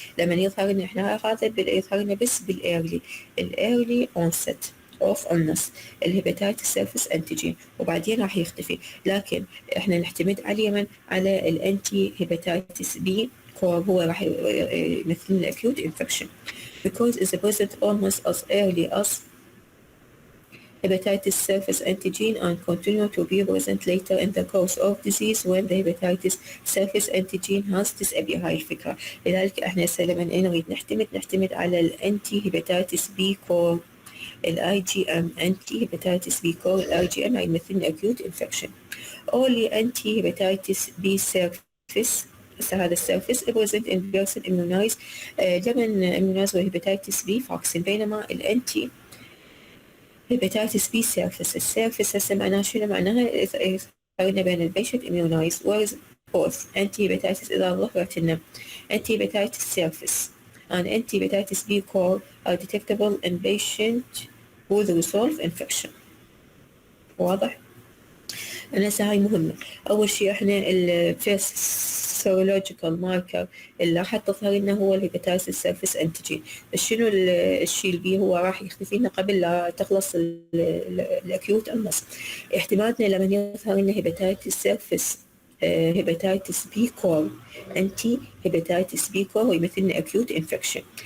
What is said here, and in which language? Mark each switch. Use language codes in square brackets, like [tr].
[ar] لما يظهر لنا احنا هذا يظهر لنا بس بالايرلي [en] onset of illness [ar] الهيباتيتس سيرفيس انتيجين وبعدين راح يختفي. لكن احنا نعتمد على على الانتي هيباتيتس بي كور هو راح يمثل لنا [en] acute infection because it's present almost as early as hepatitis surface antigen and continue to be present later in the course of disease when the hepatitis surface antigen has disappeared. [ar] هاي الفكرة. لذلك احنا لما نريد نعتمد على الانتي هيباتيتس بي كور الاي جي ام انتي هيباتيتس بي كور الاي جي ام يمثل [en] acute infection. Only anti hepatitis B surface [ar] هذا السيرفيس [en] present in person immunized [ar] لمن [en] immunized hepatitis B vaccine [ar] بينما الانتي [en] hepatitis B surface [ar] السيرفيس هسه معناها شنو؟ معناها قارنا بين البيشنت [en] immunized whereas both anti hepatitis [ar] إذا ظهرت لنا [en] anti hepatitis surface and anti hepatitis B core are detectable in patient with resolved infection. [ar] واضح؟ أنا هسه هاي مهمة. أول شيء إحنا الفيرست سيرولوجيكال ماركر اللي راح تظهر لنا هو الهيباتيتس سيرفيس انتيجين. شنو الشيء اللي بيه هو راح يختفي لنا قبل لا تخلص الاكيوت المس. احتمالاتنا لما يظهر لنا هيباتيتس سيرفيس هيباتيتس بي كور انتي هيباتيتس بي كور ويمثل لنا اكيوت انفكشن.